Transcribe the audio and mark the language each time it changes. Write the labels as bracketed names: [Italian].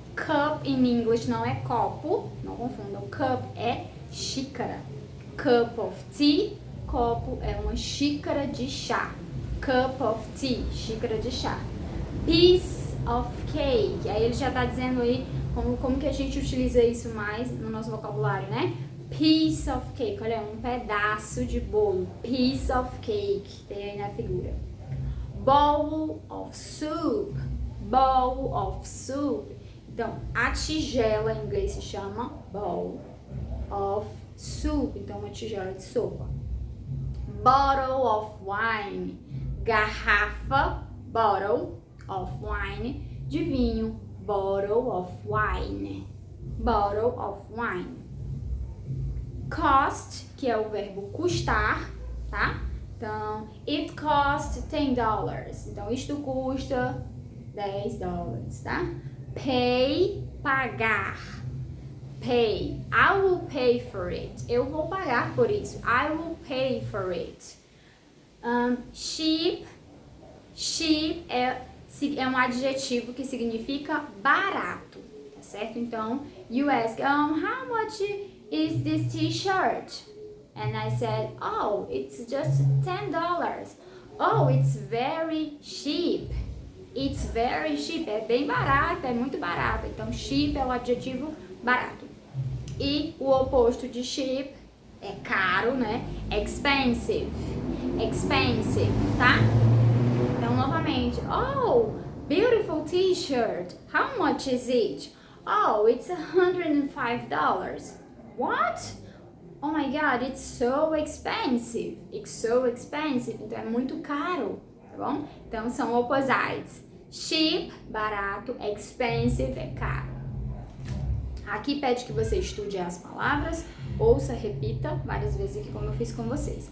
[Portuguese] Cup em inglês não é copo, não confundam. Cup é xícara. Cup of tea, copo é uma xícara de chá. cup of tea, xícara de chá. Piece of cake, aí ele já tá dizendo aí como que a gente utiliza isso mais no nosso vocabulário, né? Piece of cake, olha, um pedaço de bolo. Piece of cake, tem aí na figura. [English] Bowl of soup, bowl of soup. [Portuguese] Então, a tigela em inglês se chama bowl of soup, então uma tigela de sopa. [English] Bottle of wine, garrafa, bottle of wine, de vinho, bottle of wine, bottle of wine. [Portuguese] Cost, que é o verbo custar, tá? Então, it cost $10. Então, isto custa $10, tá? [English] Pay, pagar. Pay. I will pay for it. Eu vou pagar por isso. I will pay for it. Cheap. [Portuguese] Cheap é um adjetivo que significa barato, tá certo? [English] Então, you ask, how much is this t-shirt? And I said, oh, it's just $10. Oh, it's very cheap. It's very cheap. [Portuguese] É bem barato, é muito barato. Então, cheap é o adjetivo barato. E o oposto de cheap é caro, né? Expensive. Expensive, tá? Então, novamente. [English] Oh, beautiful t-shirt. How much is it? Oh, it's $105. What? Oh my God, it's so expensive. It's so expensive. [Portuguese] Então, é muito caro, tá bom? Então, são opposites. Cheap, barato. Expensive, é caro. Aqui pede que você estude as palavras, ouça, repita várias vezes aqui como eu fiz com vocês.